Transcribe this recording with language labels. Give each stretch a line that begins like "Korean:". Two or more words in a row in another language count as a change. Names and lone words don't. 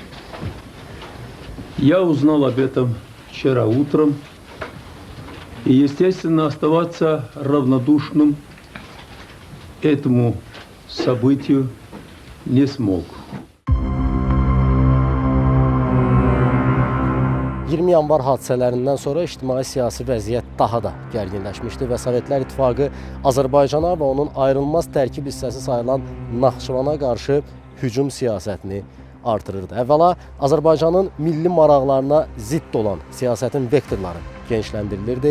Russian: Я узнал об этом вчера утром, и, естественно, оставаться равнодушным этому событию не смог.
Azerbaijani: 20 yanvar hadisələrindən sonra ictimai-siyasi vəziyyət daha da gərginləşmişdi və Sovetlər İttifaqı Azərbaycana və onun ayrılmaz tərkib hissəsi sayılan Naxçıvana qarşı hücum siyasətini artırırdı. Əvvəla Azərbaycanın milli maraqlarına zidd olan siyasətin vektorları genişləndirilirdi.